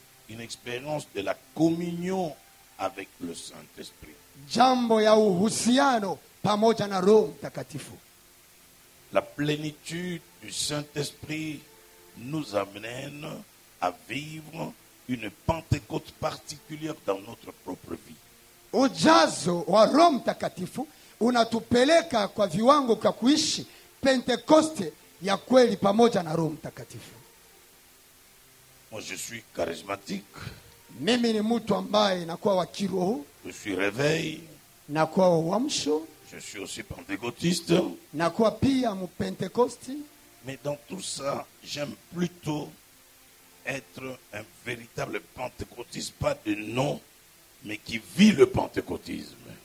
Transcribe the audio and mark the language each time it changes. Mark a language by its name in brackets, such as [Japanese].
[French] une expérience de la communion avec le Saint-Esprit. [Swahili] jambo ya uhusiano pamoja na Roho Mtakatifu. [French] La plénitude du Saint-Esprit nous amène à vivre une Pentecôte particulière dans notre propre vie. [Swahili] Ujazo wa Roho Mtakatifu unatupeleka kwa viwango kwa kuishi Pentekoste ya kweli pamoja na Roho Mtakatifu. [French] Moi, je suis charismatique, [Swahili] Mimi ni mtu ambaye nakuwa wa kiroho, [French] je suis réveil, [Swahili] nakuwa wa uamsho, [French] je suis aussi pentecôtiste. [Swahili] nakuwa pia mpentekosti. [French] Mais dans tout ça, j'aime plutôt être un véritable pentecôtiste, pas de nom, mais qui vit le pentecôtisme.